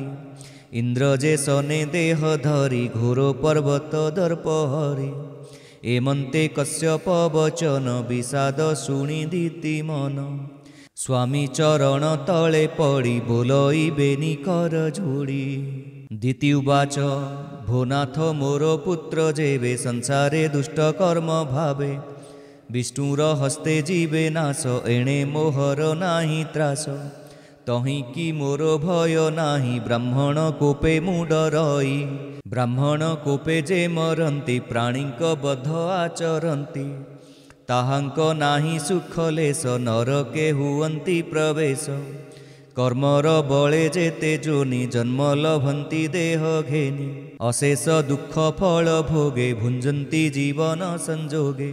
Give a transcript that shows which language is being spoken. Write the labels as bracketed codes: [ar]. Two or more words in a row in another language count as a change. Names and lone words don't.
[or] ଇନ୍ଦ୍ର ଯେ ସନେ ଦେହ ଧରି ଘୋର ପର୍ବତ ଦର୍ପହରି। ଏମନ୍ତେ କଶ୍ୟପ ବଚନ ବିଷାଦ ଶୁଣି ଦିତି ମନ। ସ୍ୱାମୀ ଚରଣ ତଳେ ପଡ଼ି ବୋଲଇ ବେନି କର ଯୋଡ଼ି। [sa] दीति उवाच [or] ଭୋନାଥ ମୋର ପୁତ୍ର ଯେବେ ସଂସାରେ ଦୁଷ୍ଟ କର୍ମ ଭାବେ। ବିଷ୍ଣୁର ହସ୍ତେ ଜୀବେ ନାଶ ଏଣେ ମୋହର ନାହିଁ ତ୍ରାସ। ତହିଁ କି ମୋର ଭୟ ନାହିଁ ବ୍ରାହ୍ମଣ କୋପେ ମୁ ଡରଇ। ବ୍ରାହ୍ମଣ କୋପେ ଯେ ମରନ୍ତି ପ୍ରାଣୀକ ବଧ ଆଚରନ୍ତି। ତାହାଙ୍କ ନାହିଁ ସୁଖ ଲେଶ ନରକେ ହୁଅନ୍ତି ପ୍ରବେଶ। କର୍ମର ବଳେ ଯେତେ ଯୋନି ଜନ୍ମ ଲଭନ୍ତି ଦେହ ଘେନି। ଅଶେଷ ଦୁଖ ଫଳ ଭୋଗେ ଭୁଞ୍ଜନ୍ତି ଜୀବନ ସଂଯୋଗେ।